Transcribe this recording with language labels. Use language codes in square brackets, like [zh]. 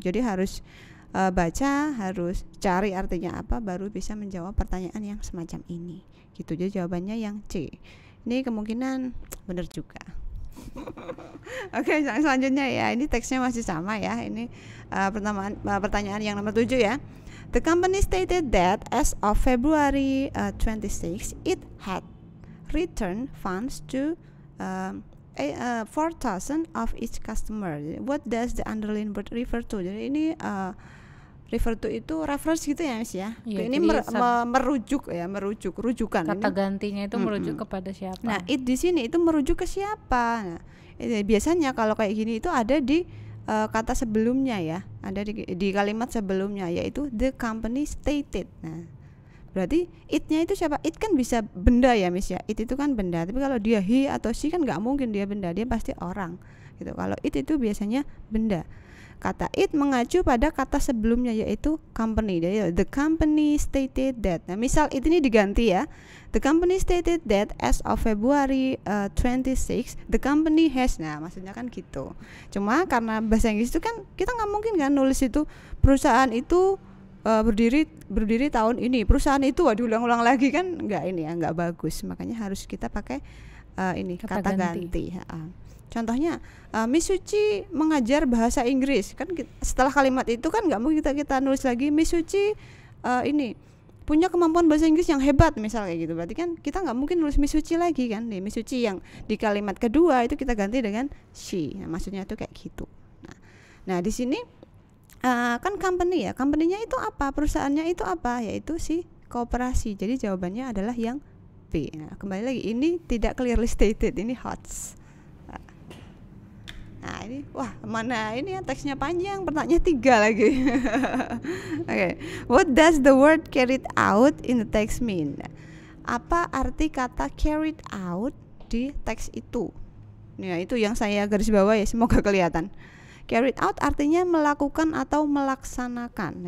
[id] Jadi harus baca, harus cari artinya apa, baru bisa menjawab pertanyaan yang semacam ini gitu. Jadi jawabannya yang C. Ini kemungkinan benar juga. Oke, selanjutnya ya. Ini teksnya masih sama ya. Ini pertanyaan yang nomor 7 ya. [en] The company stated that as of February 26, it had returned funds to 4,000 of each customer. What does the underlined word refer to? [id] Jadi ini refer to itu reference gitu ya Miss ya. Iya, Ini merujuk ya, rujukan. Kata Ini gantinya itu merujuk kepada siapa? Nah, it di sini itu merujuk ke siapa? Nah, biasanya kalau kayak gini itu ada di kata sebelumnya ya, ada di kalimat sebelumnya, yaitu [en] the company stated. [id] Nah, berarti it-nya itu siapa? It kan bisa benda ya Miss ya. It itu kan benda. Tapi kalau dia he atau she kan nggak mungkin dia benda, dia pasti orang. Gitu. Kalau it itu biasanya benda. Kata it mengacu pada kata sebelumnya yaitu company. [en] Jadi the company stated that. [id] Nah, misal it ini diganti ya. [en] The company stated that as of February 26 the company has. [id] Nah, maksudnya kan gitu. Cuma karena bahasa Inggris itu kan kita nggak mungkin kan nulis itu perusahaan itu berdiri tahun ini. Perusahaan itu diulang-ulang lagi kan nggak bagus. Makanya harus kita pakai ini kata ganti. Contohnya Miss Suci mengajar bahasa Inggris kan setelah kalimat itu kan nggak mungkin kita nulis lagi Miss Suci ini punya kemampuan bahasa Inggris yang hebat misal kayak gitu. Berarti kan kita nggak mungkin nulis Miss Suci lagi kan. Nih Miss Suci yang di kalimat kedua itu kita ganti dengan she. Nah, maksudnya itu kayak gitu. Nah di sini kan company ya. Company-nya itu apa? Perusahaannya itu apa? Yaitu si koperasi. Jadi jawabannya adalah yang B. Nah, kembali lagi ini tidak [en] clearly stated. [id] Ini HOTS. Nah ini mana ini ya teksnya panjang, pertanyaannya 3 lagi. Okay. [en] What does the word carried out in the text mean? [id] Apa arti kata carried out di teks itu? Nah itu yang saya garis bawah ya, semoga kelihatan. Carried out artinya melakukan atau melaksanakan.